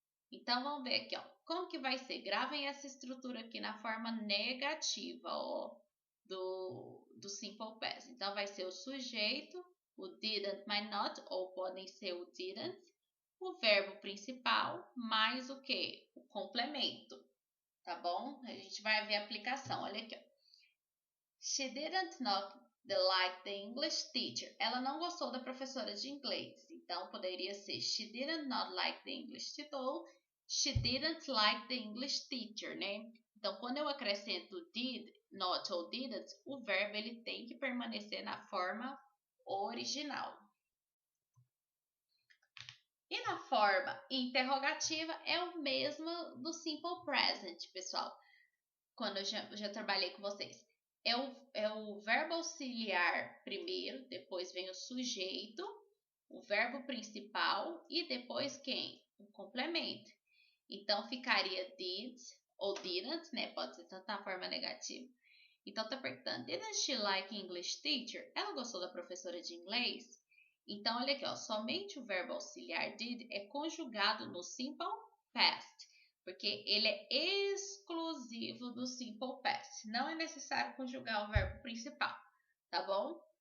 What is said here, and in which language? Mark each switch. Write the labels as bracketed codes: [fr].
[pt] Então, vamos ver aqui, ó. Como que vai ser? Gravem essa estrutura aqui na forma negativa, do Simple Past. Então, vai ser o sujeito, o didn't, might not, ou podem ser o didn't, o verbo principal, mais o que? O complemento, tá bom? A gente vai ver a aplicação, olha aqui, ó. [en] She didn't not like the English teacher. [pt] Ela não gostou da professora de inglês. Então, poderia ser [en] she didn't not like the English teacher. She didn't like the English teacher, né? [pt] Então, quando eu acrescento did, not ou didn't, o verbo ele tem que permanecer na forma original. E na forma interrogativa é o mesmo do simple present, pessoal. Quando eu já trabalhei com vocês. É o verbo auxiliar primeiro, depois vem o sujeito, o verbo principal e depois quem? O complemento. Então, ficaria did ou didn't, né? Pode ser tanto na forma negativa. Então, tá perguntando, [en] didn't she like English teacher? [pt] Ela gostou da professora de inglês? Então, olha aqui, ó, somente o verbo auxiliar did é conjugado no simple past, porque ele é exclusivo do simple past. Não é necessário conjugar o verbo principal, tá bom?